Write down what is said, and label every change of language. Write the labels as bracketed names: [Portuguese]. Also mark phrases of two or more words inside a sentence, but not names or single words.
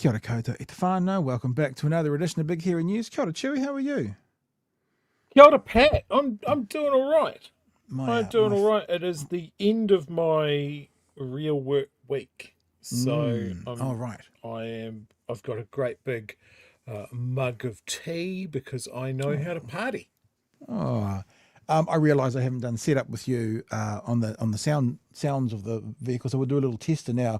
[Māori] Kia ora koutou e te whānau. [English] Welcome back to another edition of Big Hairy News. [Māori] Kia ora, [English] Chewy, how are you? [Māori] Kia ora, [English] Pat. I'm doing all right. My, I'm doing all right. It is the end of my real work week, so right. I've got a great big mug of tea because I know how to party. Oh, I realise I haven't done setup with you on the sounds of the vehicle, so we'll do a little tester now.